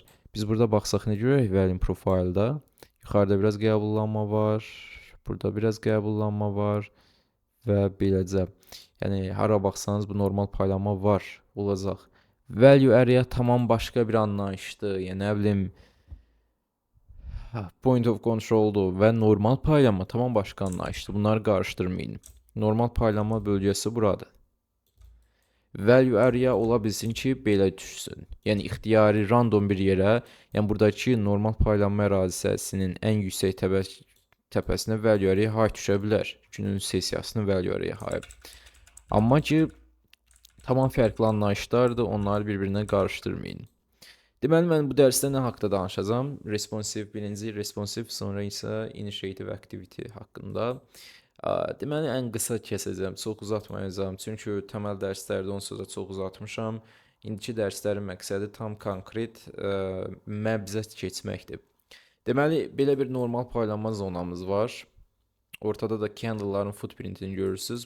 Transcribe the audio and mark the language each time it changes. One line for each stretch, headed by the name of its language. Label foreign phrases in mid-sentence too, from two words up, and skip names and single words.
Azerbaijani: Biz burada baxsaq nə görürük
English: volume profile'da?
Azerbaijani: Yuxarıda biraz qəbullanma var, burada biraz qəbullanma var və beləcə. Yəni hara baxsanız bu normal paylanma var, olacaq.
English: Value area
Azerbaijani: tamam başqa bir anlayışdır. Yəni nə bilim
English: point of control'dur
Azerbaijani: və normal paylanma tamam başqa anlayışdır. Bunları qarışdırmayın. Normal paylanma bölgəsi buradır.
English: Value area
Azerbaijani: ola bilsin ki, belə düşsün. Yəni ixtiyari random bir yerə, yəni buradakı normal paylanma ərazisinin ən yüksək təpəsinə
English: value area high
Azerbaijani: düşə bilər. Günün sessiyasının
English: value area high.
Azerbaijani: Amma ki, tamam fərqli anlayışlardır, onları bir-birinə qarışdırmayın. Deməli, mən bu dərsdə nə haqda danışacağam? Birinci responsive, sonra isə
English: initiative activity
Azerbaijani: haqqında. Deməli, ən qısa kəsəcəm, çox uzatmayacağım. Çünki təməl dərslərdə onsuz da çox uzatmışam. İndiki dərslərin məqsədi tam konkret məbzət keçməkdir. Deməli, belə bir normal paylanma zonamız var. Ortada da candle'ların footprintini görürsünüz.